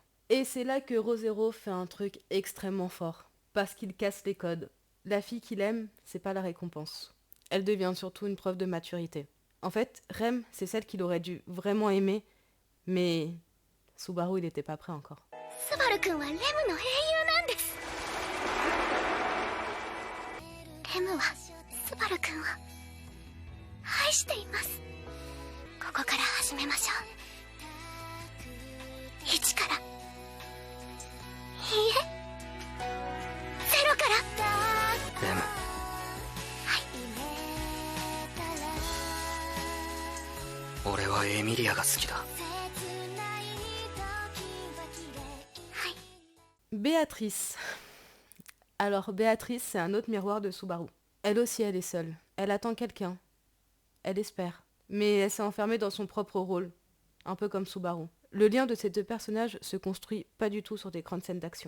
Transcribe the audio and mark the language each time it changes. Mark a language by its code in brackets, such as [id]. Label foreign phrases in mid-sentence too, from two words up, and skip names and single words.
[fr] Et c'est là que Re:Zero fait un truc extrêmement fort, parce qu'il casse les codes. La fille qu'il aime, c'est pas la récompense. Elle devient surtout une preuve de maturité. En fait, Rem, c'est celle qu'il aurait dû vraiment aimer, mais Subaru, il était pas prêt encore. [ja] スバル君はレムの英雄なんです。レムはスバル君を愛しています。ここから始めましょう。1からいいえゼロからレム、俺はエミリアが好きだ。 [fr] Béatrice. Alors Béatrice, c'est un autre miroir de Subaru. Elle aussi, elle est seule. Elle attend quelqu'un. Elle espère. Mais elle s'est enfermée dans son propre rôle. Un peu comme Subaru. Le lien de ces deux personnages se construit pas du tout sur des grandes scènes d'action.